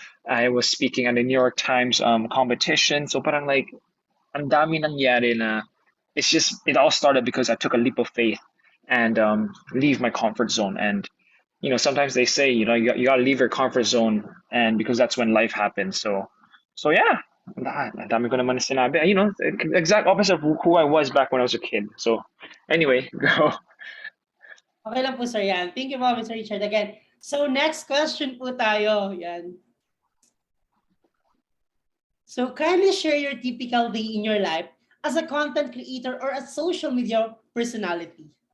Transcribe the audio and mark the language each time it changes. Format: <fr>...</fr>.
<en>I was speaking at the New York Times competition.</en> <tl>So parang like ang dami nangyari na</tl> <en>it's just it all started because I took a leap of faith and leave my comfort zone. And sometimes they say you got to leave your comfort zone, and because that's when life happens.</en> <tl>So yeah, ang dami ko naman sinabi.</tl> <en>Exact opposite of who I was back when I was a kid. So anyway, go. Okay lang po, sir, yan. Thank you po, Mr. Richard, again. So, next question po tayo. Yan. So, kindly share your typical day in your life as a content creator or a social media personality.</en>